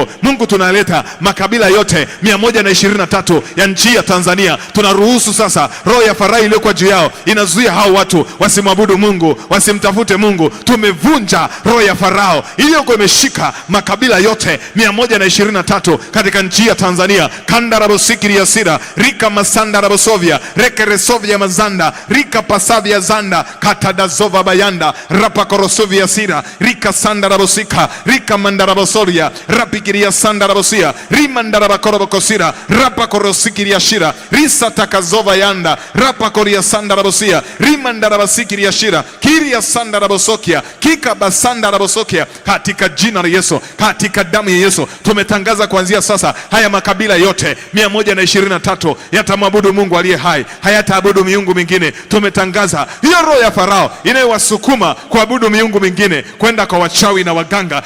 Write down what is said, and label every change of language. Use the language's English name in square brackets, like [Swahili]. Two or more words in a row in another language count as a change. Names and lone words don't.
[Swahili] Mungu, tunaleta makabila yote 123 ya nchi ya Tanzania. Tunaruhusu sasa roho ya Farao iliyokuwa juu yao inazuia hao watu wasimwabudu Mungu, wasimtafute Mungu. Tumevunja roho ya Farao iliyokuwa imeshika makabila yote 123 katika nchi ya Tanzania. Kanda rabosikiri ya sira rika masanda rabosovia rekeresovia mazanda rika pasavia zanda katadazova bayanda rapa korosovia sira rika sanda rabosika rika mandarabosoria rapikiri ya sanda rabosia rimandarabakorobokusira rapa korosikiri ya shira risa takazova yanda rapa koria sanda rabosia rimandarabasikiri ya shira kiri ya sanda rabosokia kika basanda rabosokia. Katika jina la Yesu, katika damu ya Yesu, tumetangaza kuanzia sasa haya makabila yote 123 yatamwabudu Mungu aliye hai, hayataabudu miungu mingine. Tumetangaza hiyo roho ya Farao inayowasukuma kuabudu miungu mingine, kwenda kwa wachawi na waganga.